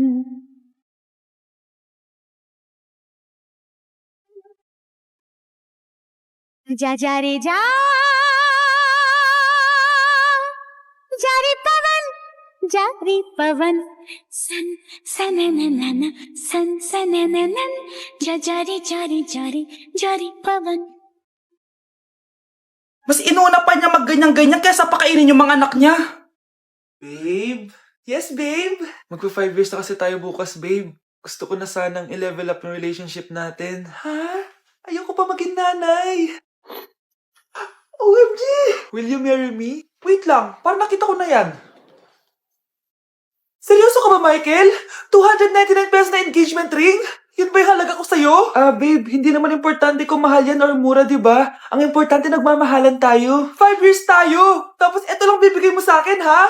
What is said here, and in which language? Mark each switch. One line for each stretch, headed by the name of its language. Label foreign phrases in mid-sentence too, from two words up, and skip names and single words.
Hindi: जा रे जा रे पवन सन सनननन सन सनननन जा रे पवन
Filipino: Mas inuna pa niya magganyan-ganyan kaysa pakainin yung mga anak niya. Babe?
English: Yes, babe.
Filipino: Magpa 5 years na kasi tayo bukas, babe. Gusto ko na sanang i-level up yung relationship natin. Ha? Ayoko pa maging nanay. OMG!
English: Will you marry me?
Filipino: Wait lang, parang nakita ko na yan. Seryoso ka ba, Michael? 299 pesos na
English: engagement ring?
Filipino: Yun ba yung halaga ko sa'yo? Babe, hindi naman importante kung mahal yan or mura, di ba? Ang importante, nagmamahalan tayo. 5 years tayo! Tapos eto lang bibigay mo sa akin, ha?